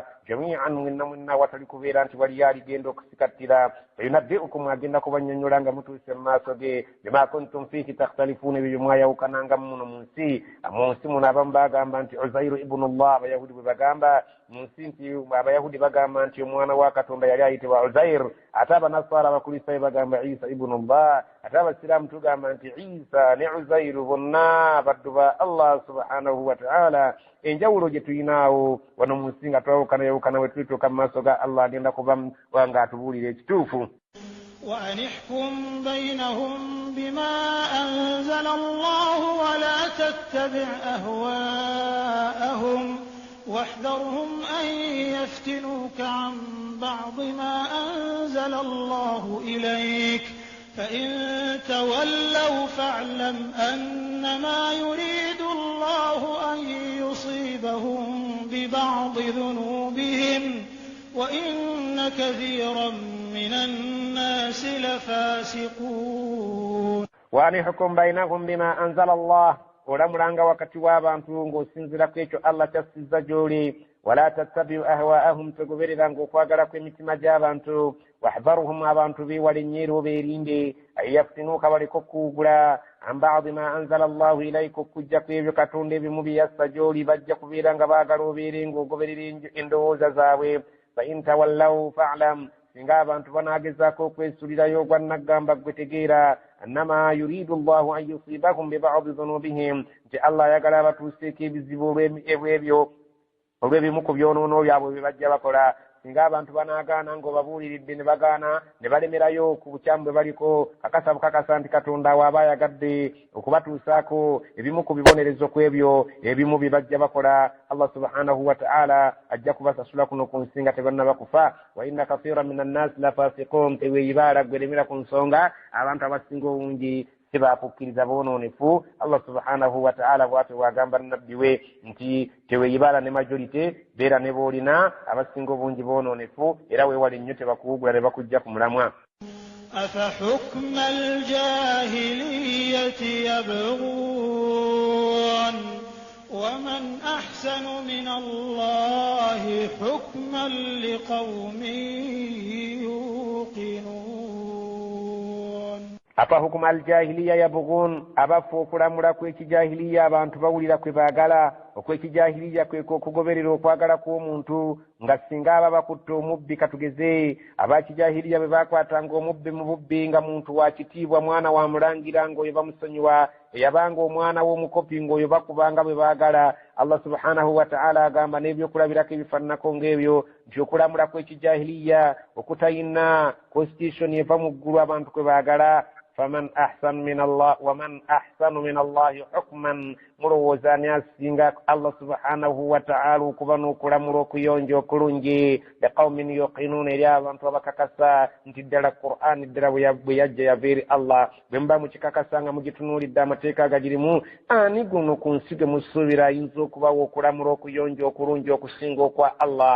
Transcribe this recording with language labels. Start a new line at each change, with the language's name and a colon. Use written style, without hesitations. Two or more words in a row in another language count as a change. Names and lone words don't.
Ganda: jami'an mwenna watali kubeera nti waliyo aligenda okusikattira fayunabbi'ukum agenda kubannyonnyola nga mutuuse mu maaso ge
Arabic: بما كنتم فيه تختلفون
Ganda: ebyo mwayawukananga muno mu nsi muno abamu bagamba nti
Arabic: عزير ابن الله
Ganda: abayahudi bwe bagamba mu nsi nti abayahudi bagamba nti omwana wa Katonda yali ayitibwa Uzair ate abanasara abakristaayo bagamba
Arabic: عيسى ابن الله
Ganda: ate abasiraamu tugamba nti Isa ne Uzairu bonna baddu ba
Arabic: الله سبحانه وتعالى.
Ganda: Enjawulo gye tuyinaawo wano mu nsi nga twawukana we tulituuka mu maaso ga Allah agenda kuba nga atubuulira ekituufu.
Arabic: وأن احكم بينهم بما أنزل الله ولا تتبع أهواءهم واحذرهم أن يفتنوك عن بعض ما أنزل الله إليك فإن تولوا فاعلم أنما يريد الله أن يصيبهم ببعض ذنوبهم وإن كثيرا من الناس لفاسقون. وأن يحكم بينهم بما أنزل الله
Ganda: olamulanga wakati w'abantu ng'osinzira ku ekyo Allah ky'assizza gy'oli.
Arabic: ولا تتبع أهواءهم,
Ganda: tegobereranga okwagala kw'emitima gy'abantu. wahdharuhum, abantu beewale nnyo beerinde ayaftinuuka baliko okuwugula
Arabic: عن بعض ما أنزل الله إليك,
Ganda: okujja ku ebyo Katonda ebimu bye yassa gy'oli. bajja kubeera nga baagala obeere ng'ogoberera endowooza zaabwe.
Arabic: فإن تولوا فاعلم,
Ganda: singa abantu banaagezaako okwesulirayo ogwannaggamba gwe tegeera
Arabic: أنما يريد الله أن يصيبهم ببعض ذنوبهم,
Ganda: nti Allah ayagala abatuuseeko ebizibu olw'ebimu ku byonoono byabwe bye bajja bakola. singa abantu banaagaana ng'obabuuliridde ne bagaana ne balemerayo ku bukyamu bwe baliko, kakasa bukakasa nti Katonda waaba ayagadde okubatuusaako ebimu ku bibonerezo ku ebyo ebimu bye bajja bakola.
Arabic: الله سبحانه وتعالى
Ganda: ajja kubasasula kuno ku nsi nga tebannaba kufa.
Arabic: وإن كثيرا من الناس لفاسقون,
Ganda: teweeyibaala gweremera ku nsonga abantu abasinga obungi tebafukkiriza boonoonefu.
Arabic: الله سبحانه وتعالى
Ganda: bw'atyo bw'agamba nabbi we nti teweeyibaala ne majorite, beera ne boolina abasinga obungi boonoonefu, era weewale nnyo tebakuwugula ne bakujja ku mulamwa.
Arabic: أفحكم الجاهلية يبغون ومن أحسن من الله حكما لقوم يوقنون. أفحكم الجاهلية يبغون,
Ganda: abafu okulamula kw'ekijahiliya abantu bawulira kwe baagala. okw'ekijahiliya kweko okugoberera okwagala kw'omuntu nga singa aba bakutte omubbi, katugeze abakijahiliya bwe bakwatanga omubbi mu bubbi nga muntu wa kitiibwa, mwana wa mulangira ng'oyo bamusonyiwa, eyabanga omwana w'omukopi ng'oyo bakubanga bwe baagala.
Arabic: الله سبحانه وتعالى
Ganda: agamba n'ebyokulabirako ebifaananako ng'ebyo nti okulamula kw'ekijahiliya okutayina constitution eva mu ggulu abantu kwe baagala.
Arabic: فمن أحسن من الله ومن أحسن من الله حكما,
Ganda: mulowooza ani asinga
Arabic: الله سبحانه وتعالى
Ganda: okuba n'okulamula okuyonja okulungi
Arabic: لقوم يوقنون,
Ganda: eri abantu abakakasa nti ddala Qur'an ddala bwe yajja yava eri Allah. bwe muba mukikakasa nga mugitunuulidde amateeka agagirimu, ani guno ku nsi gwe musuubira ayinza okubawo okulamula okuyonja okulungi okusinga okwa Allah?